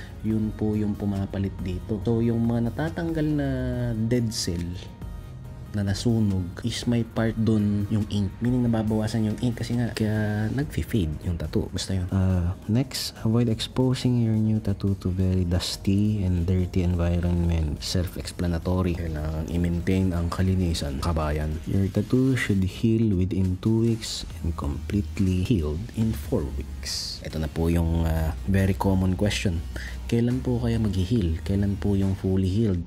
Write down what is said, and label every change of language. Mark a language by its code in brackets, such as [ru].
[tl] Yun po yung pumapalit dito. So yung mga natatanggal na dead cell na nasunog is may part dun yung ink, meaning nababawasan yung ink kasi nga kaya nagfi-fade yung tattoo. Basta yun. [en] Next, avoid exposing your new tattoo to very dusty and dirty environment. Self-explanatory. [tl] Kailangan i-maintain ang kalinisan, kabayan. [en] Your tattoo should heal within 2 weeks and completely healed in 4 weeks. [tl] Ito na po yung [en] very common question. [tl] Kailan po kaya mag-heal? Kailan po yung fully healed?